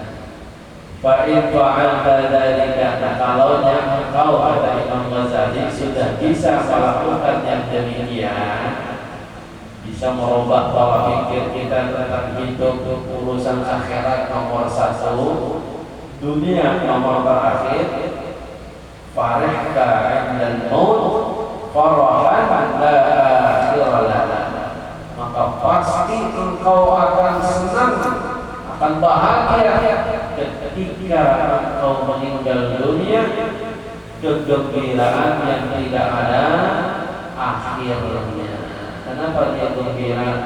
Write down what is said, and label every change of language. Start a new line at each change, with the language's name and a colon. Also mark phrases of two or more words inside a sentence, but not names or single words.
Arabic: Fa'in fa'alta dzalika,
Indonesian: kalaunya engkau kata Imam Ghazali sudah bisa melakukan yang demikian, bisa merubah pola pikir kita tentang hidup urusan akhirat nomor 1, dunia nomor terakhir.
Arabic: Farihka 'indal maut farahan la akhirala,
Indonesian: maka pasti engkau akan senang, akan bahagia ketika engkau meninggal dunia, kegembiraan yang tidak ada akhirnya. Kenapa dia gembira?